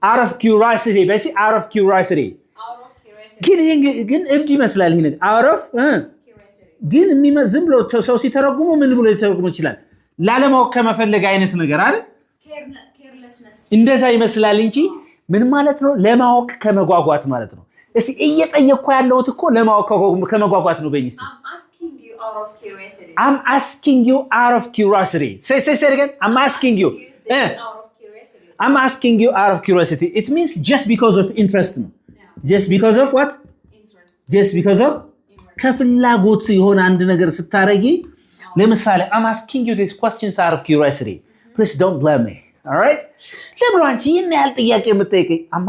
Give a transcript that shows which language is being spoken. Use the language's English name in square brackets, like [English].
[English] out of curiosity በሲ out of curiosity Out of curiosity. [Amharic] ግን እብድ ይመስላል ይሄ [English] out of Curiosity. [Amharic] ግን ዝም ብሎ ሰው ሲተረጉሙ ምን ብሎ ሊተረጉሙ ይችላል ላለማወቅ ከመፈለግ አይነት ነገር አይደል [English] Carelessness. [Amharic] እንደዛ ይመስላል እንጂ ምን ማለት ነው ለማወቅ ከመጓጓት ማለት ነው እስቲ እየጠየቅኩ ያለሁት እኮ ለማወቅ ከመጓጓት ነው በእንግሊዝ [English] I'm asking you out of curiosity. I'm asking you out of curiosity. Say it again. I'm asking you. Out of curiosity. I'm asking you out of curiosity. It means just because of interest. No? Yeah. Just because of what? Interest. Just because of [Amharic] ከፍላጎት የሆነ አንድ ነገር ስታረጊ ለምሳሌ [English] I'm asking you these questions out of curiosity. Please don't blame me. All right? [Amharic] ለምን አንቺ ይሄን ያህል ጥያቄ የምትጠይቀኝ?